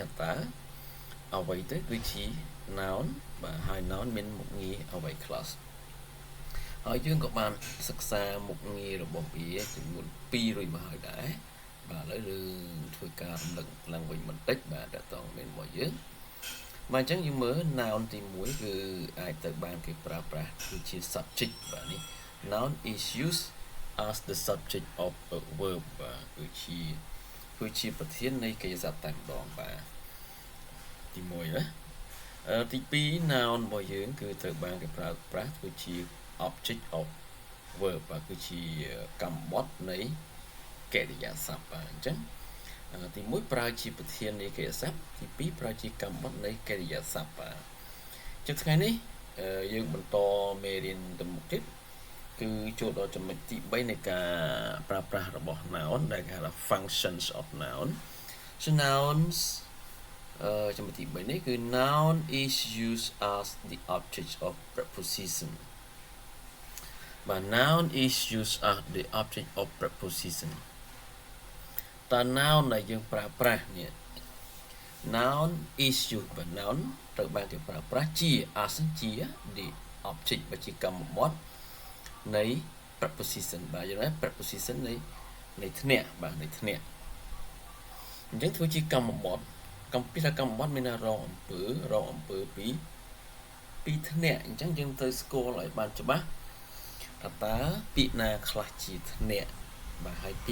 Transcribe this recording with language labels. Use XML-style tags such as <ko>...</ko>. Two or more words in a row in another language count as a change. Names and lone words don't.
<km>ថាតើអ្វីទៅគឺជា noun បាទហើយ noun មានមុខងារអ្វីខ្លះហើយយើងក៏បានសិក្សាមុខងាររបស់វាចំនួន2រួចមកហើយដែរបាទឥឡូវយើងធ្វើការរំលឹកឡើងវិញបន្តិចបាទតើតើ មានរបស់យើងបាទអញ្ចឹងយើងមើល noun ទី1គឺអាចទៅបានគេប្រើប្រាស់គឺជា subject បាទនេះ</km> <en>noun is used as the subject of a verb</en> <km>បាទគឺជាប្រ ធាននៃកិច្ចសព្ទតែម្ដងបាទទី1ណាទី2 noun របស់យើងគឺត្រូវបានគេប្រើប្រាស់ធ្វើជា</km> <en>object of</en> <km>verb បាទគឺជាកម្មបត្តិនៃកិរិយាសព្ទបាទអញ្ចឹងទី1ប្រើជាប្រធាននៃកិរិយាសព្ទទី2ប្រើជាកម្មបត្តិនៃកិរិយាសព្ទបាទអញ្ចឹងថ្ងៃនេះយើងបន្តមេរៀនទៅមុខទៀតគឺចូលដល់ចំណុចទី3នៃការប្រើប្រាស់របស់ noun ដែលគេហៅថា</km> <en>functions of noun so nouns</en> <km>ចំណុចទី3នេះគឺ</km> <en>noun is used as the object of preposition but noun is used as the object of preposition</en> <km>តើ noun ដែលយើងប្រើប្រាស់នេះ</km> <en>noun is used</en> <km>បាទ noun ត្រូវបានគេប្រើប្រាស់ជា as ជា</km> <en>the object</en> <km>បើជាកម្មប ត្តិនៃ preposition បាទយល់ទេ preposition នៃធ្នាក់បាទនៃធ្នាក់អញ្ចឹងធ្វើជាកម្មបត្តិពីថាកម្មបត្តិមានរងអំពើពី ធ្នាក់អញ្ចឹងយើងត្រូវស្គាល់ឲ្យបានច្បាស់ថាតើពាក្យណាខ្លះជាធ្នាក់បាទហើយពា</km>